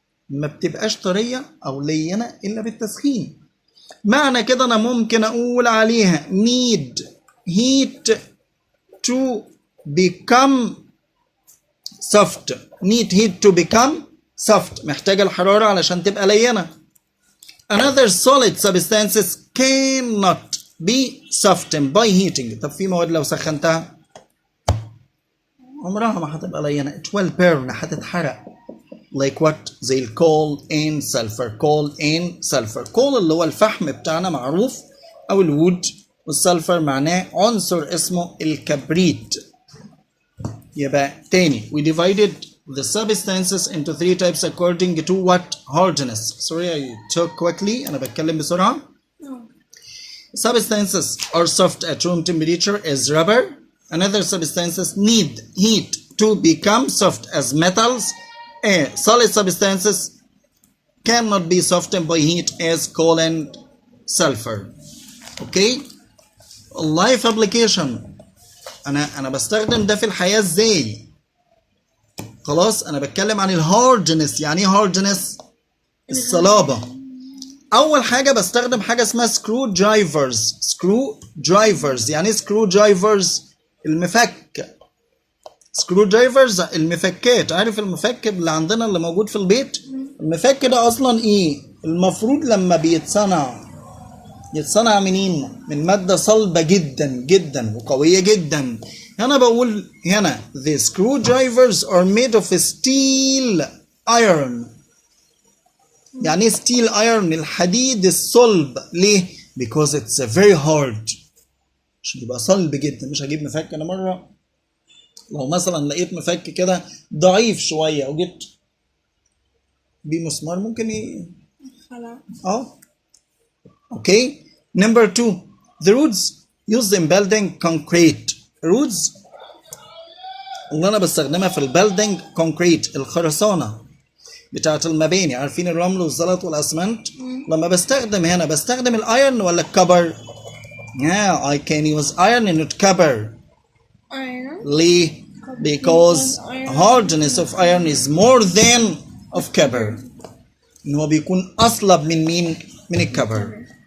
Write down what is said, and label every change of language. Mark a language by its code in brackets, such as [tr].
[ar] ما بتبقاش طرية أو لينة إلا بالتسخين. معنى كده أنا ممكن أقول عليها [en] need heat to become soft. need heat to become soft، [ar] محتاجة الحرارة علشان تبقى لينة. [en] Another solid substances cannot be softened by heating. [ar] طب في مواد لو سخنتها عمرها ما هتبقى لينة. [en] it will burn، [ar] هتتحرق. [en] like what؟ [ar] زي الكول [en] and sulfur. coal and sulfur. [ar] coal اللي هو الفحم بتاعنا معروف، أو الوود، والسلفر معناه عنصر اسمه الكبريت. يبقى تاني [en] we divided the substances into 3 types according to what? hardness. Sorry I talk quickly. [ar] أنا بتكلم بسرعة. [en] Substances are soft at room temperature as rubber. Another substances need heat to become soft as metals. Solid substances cannot be softened by heat as coal and sulfur. Okay? Life application. [ar] أنا بستخدم ده في الحياة إزاي؟ خلاص أنا بتكلم عن الهاردنس. يعني إيه هاردنس؟ الصلابة. أول حاجة بستخدم حاجة اسمها سكرو درايفرز. سكرو درايفرز يعني إيه سكرو درايفرز؟ المفك. سكرو درايفرز المفكات. عارف المفك اللي عندنا اللي موجود في البيت؟ المفك ده أصلا إيه؟ المفروض لما يتصنع منين؟ من مادة صلبة جدا جدا وقوية جدا. هنا بقول هنا [en] the screwdrivers are made of steel iron. [ar] يعني ايه steel iron؟ الحديد الصلب. ليه؟ [en] because it's very hard. [ar] عشان يبقى صلب جدا. مش هجيب مفك. انا مرة لو مثلا لقيت مفك كده ضعيف شوية وجيت بيه مسمار ممكن خلاص. Okay. [en] Number 2 the roots used in building concrete. [ar] roots اللي انا بستخدمها في البيلدينج concrete الخرسانة بتاعت المباني. عارفين الرمل والزلط والاسمنت؟ لما بستخدم الايرن ولا الكبر؟ [en] I can use iron and not copper. ليه؟ because hardness of iron is more than of copper. [ar] ان هو بيكون اصلب من مين؟ من الكبر.